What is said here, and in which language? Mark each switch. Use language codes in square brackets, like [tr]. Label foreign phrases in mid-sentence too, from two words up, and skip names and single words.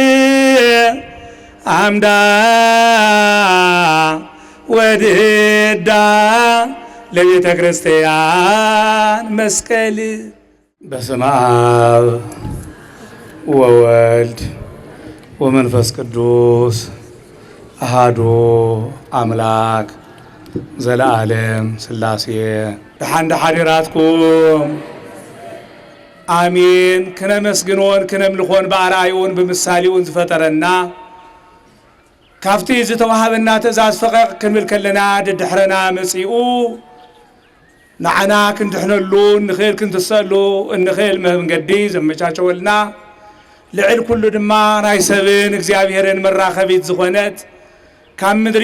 [gez] አምዳ ወድዳ ለቤተ ክርስቲያን መስቀል በስመ አብ ወወልድ ወመንፈስ ቅዱስ አሐዱ አምላክ ዘለዓለም ሥላሴ በሐንደ ሐዲራትኩም አሜን። [ti] ክነመስግኖን ክነምልኾን በአርአዩን በምሳሌውን ዝፈጠረና ካፍቲ ዝተዋሃበና ትእዛዝ ፈቀቅ ክንብል ከለና ድድሕረና መጺኡ ንዓና ክንድሕነሉ ንኽእል ክንትሰሉ እንኽእል መንገዲ ዘመቻቸወልና ልዕል ኩሉ ድማ ናይ ሰብን እግዚአብሔርን መራኸቢት ዝኾነት ካብ ምድሪ